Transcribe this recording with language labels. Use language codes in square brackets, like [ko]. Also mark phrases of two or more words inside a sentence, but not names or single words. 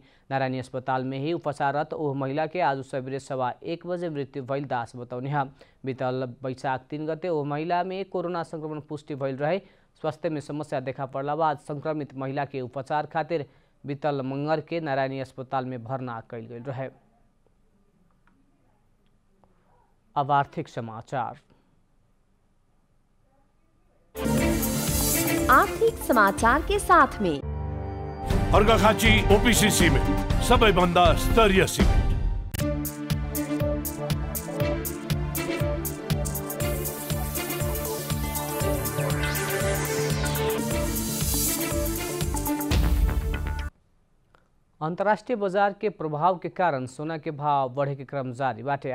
[bho] नारायणी अस्पताल में ही उपचाररत ओह महिला के आज सवेरे 1:15 बजे मृत्यु भइल दास बताउने हैं। बीतल वैशाख 3 गते ओह महिला में कोरोना संक्रमण पुष्टि भइल रहे। स्वास्थ्य में समस्या देखा पड़ला बाद संक्रमित महिला के उपचार खातिर बीतल मंगर के नारायणी अस्पताल में भर्ना कैल गई रहे। अब आर्थिक समाचार। आर्थिक समाचार के साथ में [ne] अर्घाखाँची ओपीसी सिमेन्ट सबैभन्दा स्तरीय सिमेन्ट। अंतर्राष्ट्रीय बाजार के प्रभाव के कारण सोना के भाव बढ़े के क्रम जारी बाटे।